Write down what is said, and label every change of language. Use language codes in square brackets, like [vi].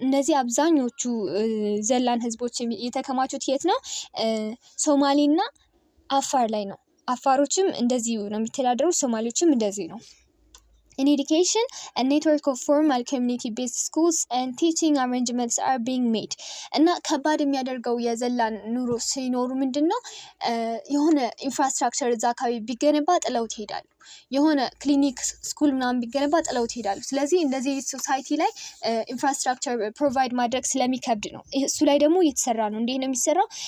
[am] እነዚህ አብዛኞቹ ዘላን ህዝቦች የተከማቹት የት ነው? ሶማሊ እና አፋር ላይ ነው። አፋሮችም እንደዚሁ ነው የሚተዳደሩ፣ ሶማሌዎችም እንደዚሁ ነው። [en] In education, a network of formal community-based schools and teaching arrangements are being made. [am] እና ከባድ የሚያደርገው የዘላን ኑሮ ሲኖሩ ምንድነው የሆነ ኢንፍራስትራክቸር እዛ አካባቢ ቢገነባ ጥለውት ይሄዳሉ። የሆነ ክሊኒክ፣ ስኩል ምናምን ቢገነባ ጥለውት ይሄዳሉ። ስለዚህ እንደዚህ ሶሳይቲ ላይ ኢንፍራስትራክቸር ፕሮቫይድ ማድረግ ስለሚከብድ ነው። እሱ ላይ ደግሞ እየተሰራ ነው። እንዴት ነው የሚሰራው?